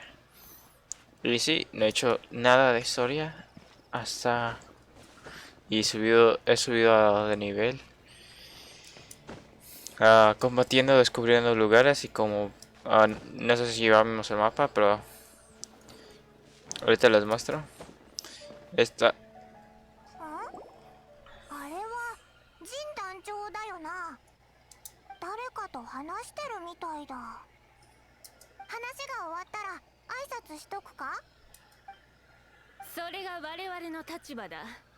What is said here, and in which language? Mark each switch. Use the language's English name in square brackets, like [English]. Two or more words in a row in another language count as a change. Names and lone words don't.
[Spanish] Y sí, no he hecho nada de historia hasta he subido de nivel, combatiendo, descubriendo lugares y como no sé si llevamos el mapa, pero ahorita les muestro. Esta [Japanese] あれはジン団長だよな。誰かと話してるみたいだ。話が終わったら挨拶しとくか？それが我々の立場だ。